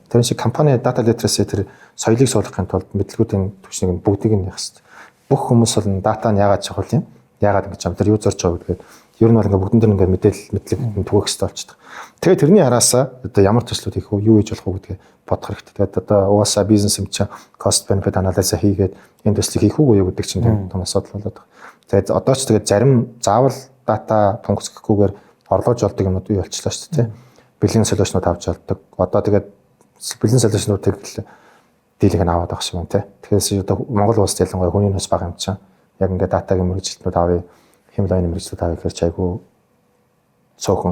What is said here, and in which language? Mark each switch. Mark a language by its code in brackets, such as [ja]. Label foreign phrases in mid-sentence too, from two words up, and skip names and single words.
[mn] Тэр шиг компани [en] data literacy [mn] тэр соёлыг суулгахын тулд мэдлэгүүдийн төвшнийг бүгдийг нь явах хэрэгтэй. Бүх хүмүүс бол data нь яагаад чухал юм? Яагаад ингэж юм? Тэр юу зорж байгаа гэдгээр ер нь бол ингээд бүгдэн дээр ингээд мэдлэг түгэх хэрэгтэй болчихдог. Тэгээд тэрний араасаа одоо ямар төслүүд хийх вэ? Юу хийж болох вэ гэдгээ бодох хэрэгтэй. Тэгээд одоо угаасаа бизнес юм чинь [en] cost benefit analysis [mn] хийгээд энэ төслийг хийх үгүй юу гэдэг чинь том асуудал болоод байна. Тэгээд одоо ч тэгээд зарим заавал дата функц гэхгүйгээр орлож олдог юмнууд юу болчихлоо шүү дээ. Бэлэн солиушнууд авч олдог. Одоо тэгээд бэлэн солиушнуудыг дийлэг нь аваад авах шиг байна те. Тэгэхээр одоо Монгол улс ялангуяа хүний нөөц бага юм чинь яг ингээд датагийн мэргэжилтнүүд авъя, хэмэл оюуны мэргэжилтнүүд авъя гэхээр чайгүй цөөхөн.